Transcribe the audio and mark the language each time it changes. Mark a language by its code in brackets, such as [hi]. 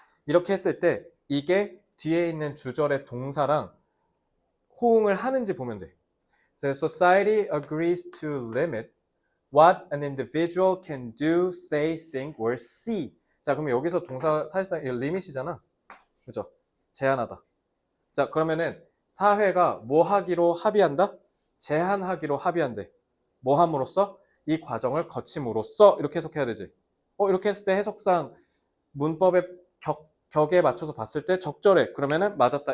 [ko] 이렇게 했을 때 이게 뒤에 있는 주절의 동사랑 호응을 하는지 보면 돼. [en] So society agrees to limit what an individual can do, say, think, or see. [ko] 자, 그러면 여기서 동사 사실상 이거 limit이잖아. 그죠? 제한하다. 자, 그러면은 사회가 뭐 하기로 합의한다? 제한하기로 합의한대. 뭐 함으로써? 이 과정을 거침으로써 이렇게 해석해야 되지. 이렇게 했을 때 해석상 문법의 격에 맞춰서 봤을 때 적절해. 그러면은 맞았다.